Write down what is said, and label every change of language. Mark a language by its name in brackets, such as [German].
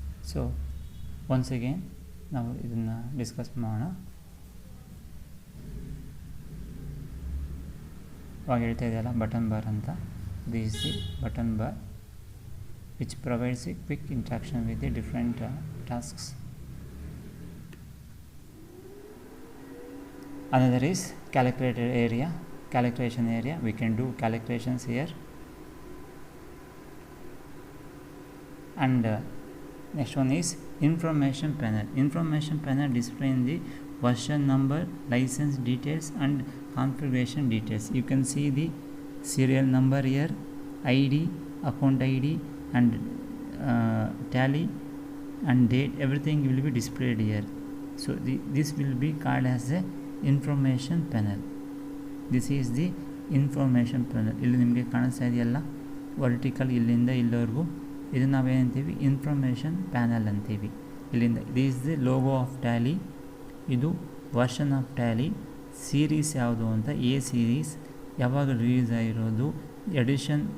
[Kannada] So [English] once again [Kannada] ನಾವು ಇದನ್ನು discuss ಮಾಡೋಣ. ಇವಾಗ ಹೇಳ್ತಾ ಇದೆಯಲ್ಲ ಬಟನ್ ಬಾರ್ ಅಂತ, [English] This the button bar which provides a quick interaction with the different tasks. Another is calculation area. We can do calculations here. And next one is information panel displaying the version number, license details and configuration details. You can see the serial number here, ID, account ID and Tally and date, everything will be displayed here. So this will be called as a information panel. This is the information panel. [Kannada] ಇಲ್ಲಿ ನಿಮಗೆ ಕಾಣಿಸ್ತಾ ಇದೆಯಲ್ಲ vertical, ಇಲ್ಲಿಂದ ಇಲ್ಲಿವರೆಗೂ, ಇದು ನಾವೇನಂತೀವಿ information panel ಅಂತೀವಿ. ಇಲ್ಲಿಂದ [English] this is the logo of Tally, [Kannada] ಇದು ವರ್ಷನ್ ಆಫ್ Tally, ಸೀರೀಸ್ ಯಾವುದು ಅಂತ, ಎ ಸೀರೀಸ್ ಯಾವಾಗ ರಿಲೀಸ್ ಆಗಿರೋದು, ಎಡಿಷನ್.